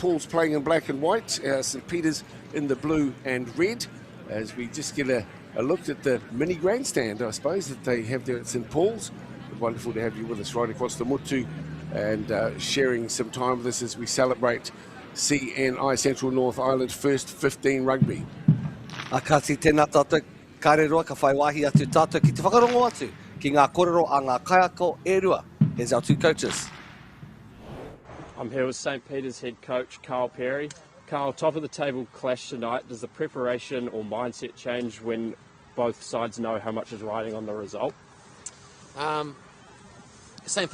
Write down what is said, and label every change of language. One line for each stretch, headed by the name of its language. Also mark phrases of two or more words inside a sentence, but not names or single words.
English: Paul's playing in black and white, St. Peter's in the blue and red, as we just get a look at the mini grandstand, I suppose, that they have there at St. Paul's. Wonderful to have you with us right across the mutu and sharing some time with us as we celebrate CNI Central North Island First 15 Rugby.
Māori: Kāti tēnā tātou, kāre roa ka whai wāhi atu tātou ki te whakarongo atu ki ngā kōrero a ngā kaiako e rua.
English: Here's our two coaches. I'm here with St. Peter's head coach, Carl Perry. Carl, top of the table clash tonight. Does the preparation or mindset change when both sides know how much is riding on the result? St.